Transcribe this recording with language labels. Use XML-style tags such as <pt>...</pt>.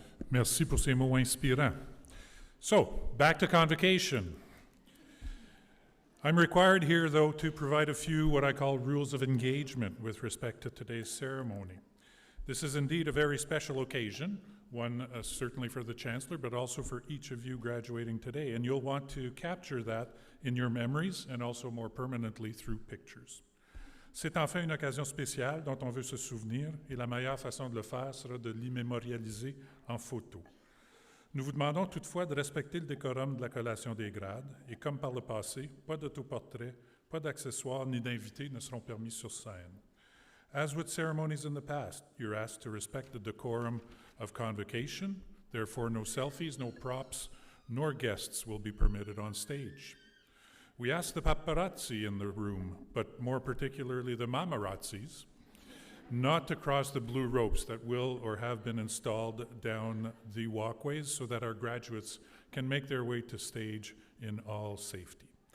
<fr>Merci pour ces mots inspirants.</fr> <en>So, back to Convocation. I'm required here, though, to provide a few what I call rules of engagement with respect to today's ceremony. This is indeed a very special occasion, one certainly for the Chancellor, but also for each of you graduating today, and you'll want to capture that in your memories and also more permanently through pictures.</en> <fr>C'est enfin une occasion spéciale dont on veut se souvenir, et la meilleure façon de le faire sera de l'immémorialiser en photo. Nous vous demandons toutefois de respecter le décorum de la collation des grades, et comme par le passé, pas d'autoportrait, pas d'accessoires ni d'invités ne seront permis sur scène.</fr> <en>As with ceremonies in the past, you're asked to respect the decorum of Convocation, therefore no selfies, no props, nor guests will be permitted on stage. We ask the paparazzi in the room, but more particularly the mamarazzis, not to cross the blue ropes that will or have been installed down the walkways so that our graduates can make their way to stage in all safety.</en>